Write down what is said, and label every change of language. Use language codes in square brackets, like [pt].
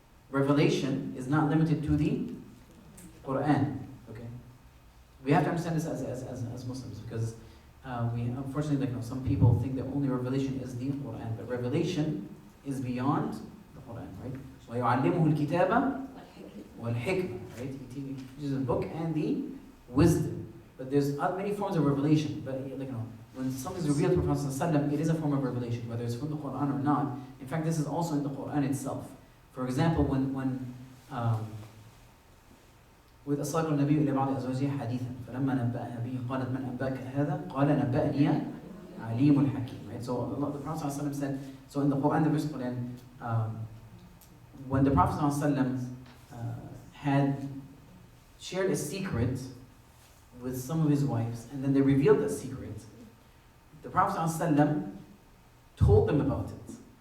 [en] Revelation is not limited to the Quran. Okay, we have to understand this as Muslims because we unfortunately, some people think that only revelation is the Quran, but revelation is beyond the Quran, right? [ar] وَيُعَلِّمُهُ الْكِتَابَ وَالْحِكْمَةِ, [en] right? He teaches the book and the wisdom. But there's many forms of revelation. But when something is revealed to the Prophet ﷺ, it is a form of revelation, whether it's from the Quran or not. In fact, this is also in the Quran itself. For example, when with [ar] أصاب النبي إلى بعض أزواجه حديثا فلما نبأها به قالت من أنبأك هذا قال نبأني عليم الحكيم. [en] Right? So the Prophet ﷺ said. So in the Quran, the verse Quran, when the Prophet ﷺ had shared a secret with some of his wives, and then they revealed that secret, the Prophet ﷺ told them about it.